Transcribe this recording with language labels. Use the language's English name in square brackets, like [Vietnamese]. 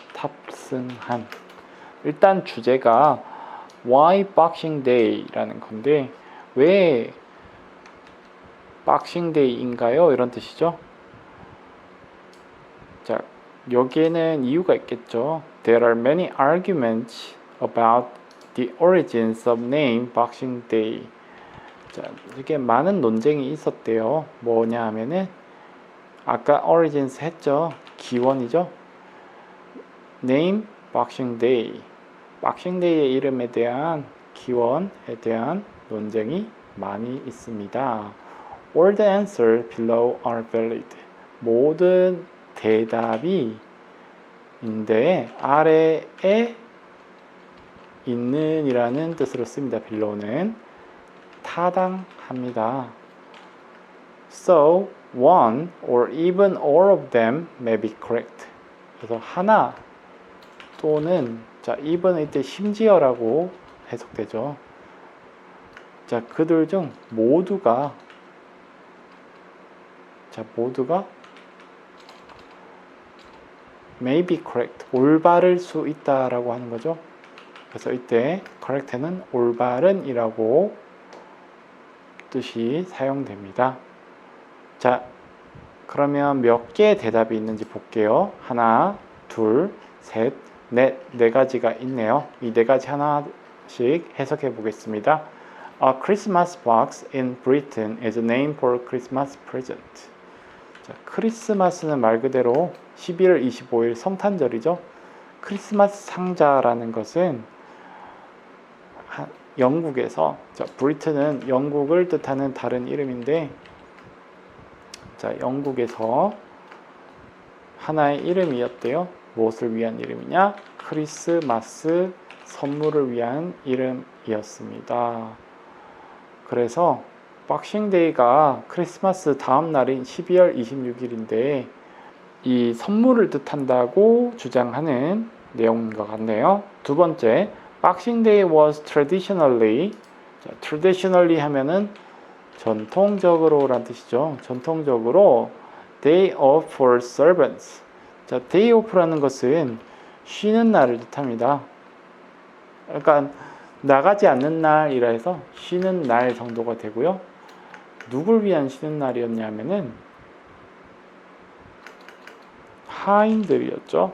[Korean] 탑승한. 일단 주제가 Why Boxing Day라는 건데, 왜 Boxing Day인가요? 이런 뜻이죠. 자, 여기에는 이유가 있겠죠. [English] There are many arguments about the origins of name Boxing Day. [Korean] 자, 이렇게 많은 논쟁이 있었대요. 뭐냐 하면은 아까 origins 했죠. 기원이죠. [English] name Boxing Day. [Korean] Boxing Day의 이름에 대한 기원에 대한 논쟁이 많이 있습니다. [English] All the answers below are valid. [Korean] 모든 대답이 인데 아래에 있는 이라는 뜻으로 씁니다. below는 타당합니다. [English] So one or even all of them may be correct. [Korean] 그래서 하나 또는, 자, even은 이때 심지어라고 해석되죠. 자, 그들 중 모두가, 자, 모두가 [English] may be correct, [Korean] 올바를 수 있다라고 하는 거죠. 그래서 이때 correct는 올바른 이라고 뜻이 사용됩니다. 자, 그러면 몇 개의 대답이 있는지 볼게요. 하나, 둘, 셋, 넷, 네 가지가 있네요. 이 네 가지 하나씩 해석해 보겠습니다. [English] A Christmas box in Britain is a name for Christmas present. [Korean] 자, 크리스마스는 말 그대로 12월 25일 성탄절이죠. 크리스마스 상자라는 것은 영국에서, 자, 브리튼은 영국을 뜻하는 다른 이름인데, 자, 영국에서 하나의 이름이었대요. 무엇을 위한 이름이냐? 크리스마스 선물을 위한 이름이었습니다. 그래서 박싱데이가 크리스마스 다음 날인 12월 26일인데 이 선물을 뜻한다고 주장하는 내용인 것 같네요. 두 번째, [English] Boxing Day was traditionally, 자, traditionally [Korean] 하면은 전통적으로 라는 뜻이죠. 전통적으로 [English] day off for servants. [Korean] 자, day off라는 것은 쉬는 날을 뜻합니다. 그러니까 나가지 않는 날이라 해서 쉬는 날 정도가 되고요. 누굴 위한 쉬는 날이었냐면은 하인들이었죠.